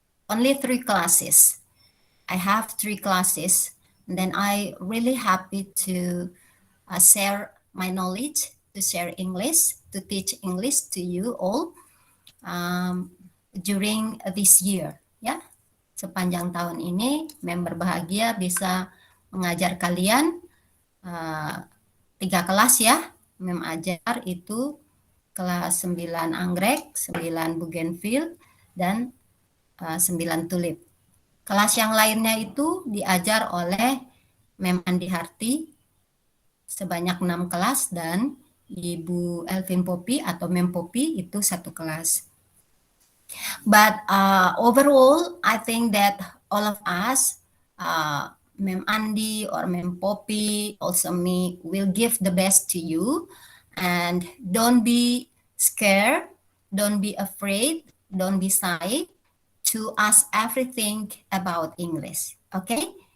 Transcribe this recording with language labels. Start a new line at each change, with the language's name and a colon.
English: Only 3 classes. I have 3 classes, and then I really happy to share my knowledge, to share English, to teach English to you all during this year.
Indonesian: Sepanjang tahun ini, Mem berbahagia bisa mengajar kalian 3 kelas ya, Mem ajar itu kelas 9 anggrek, 9 bougainville, dan 9 tulip. Kelas yang lainnya itu diajar oleh Mem Andi Harti sebanyak 6 kelas dan Ibu Elvin Popi atau Mem Popi itu 1 kelas.
English: But overall, I think that all of us, Mem Andi or Mem Poppy, also me, will give the best to you. And don't be scared, don't be afraid, don't be shy to ask everything about English. Okay?